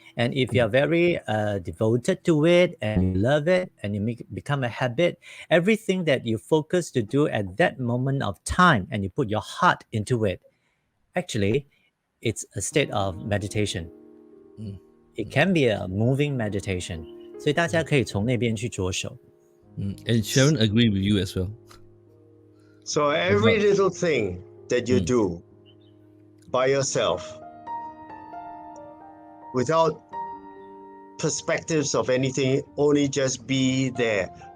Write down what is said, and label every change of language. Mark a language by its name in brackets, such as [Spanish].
[English] And if you're very devoted to it and you love it and you become a habit, everything that you focus to do at that moment of time and you put your heart into it, actually, it's a state of meditation. It can be a moving meditation. [Chinese] 所以大家可以从那边去着手。 [English] And Sharon agree with you as well. So every little thing that you do by yourself, without perspectives of anything, only just be there.